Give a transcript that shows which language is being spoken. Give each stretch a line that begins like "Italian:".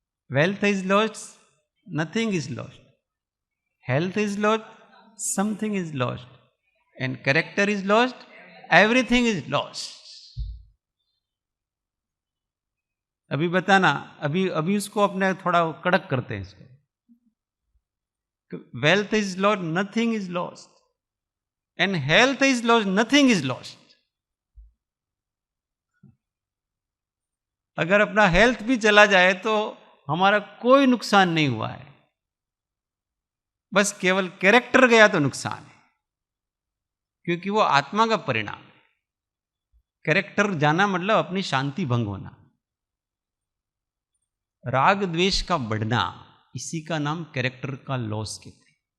English: Wealth is lost, nothing is lost. Health is lost, something is lost. And character is lost, everything is lost.
Hindi: अभी बताना, अभी उसको अपने थोड़ा कड़क करते हैं इसको.
English: Wealth is lost, nothing is lost. And health is lost, nothing is lost.
Hindi: अगर अपना हेल्थ भी चला जाए तो हमारा कोई नुकसान नहीं हुआ है, बस केवल कैरेक्टर गया तो नुकसान है, क्योंकि वो आत्मा का परिणाम है. कैरेक्टर जाना मतलब अपनी शांति भंग होना, राग द्वेष का बढ़ना, इसी का नाम कैरेक्टर का लॉस कहते हैं.